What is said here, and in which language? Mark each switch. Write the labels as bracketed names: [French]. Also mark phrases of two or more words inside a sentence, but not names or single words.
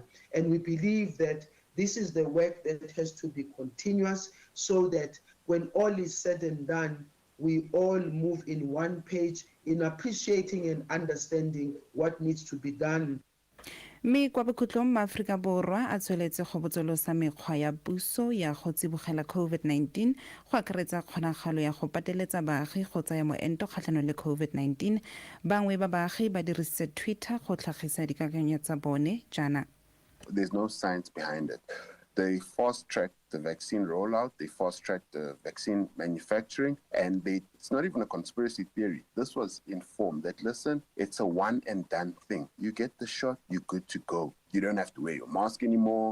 [English] And we believe that this is the work that has to be continuous so that when all is said and done, we all move in one page in appreciating and understanding what needs to be done. [Tswana] Mme kwa bokhutlong maAforika Borwa a tsweletse go botsolosa mekgwa ya puso ya go tsibogela COVID-19 go akaretsa kgonagalo ya go pateletsa baagi go tsaya moento kgatlhanong le COVID-19. Bangwe ba baagi ba dirisitse Twitter go tlhagisa dikakanyo tsa bone jaana. [English] There's no science behind it. They fast-tracked the vaccine rollout, they fast-tracked the vaccine manufacturing, and it's not even a conspiracy theory. This was informed that, listen, it's a one-and-done thing. You get the shot, you're good to go. You don't have to wear your mask anymore.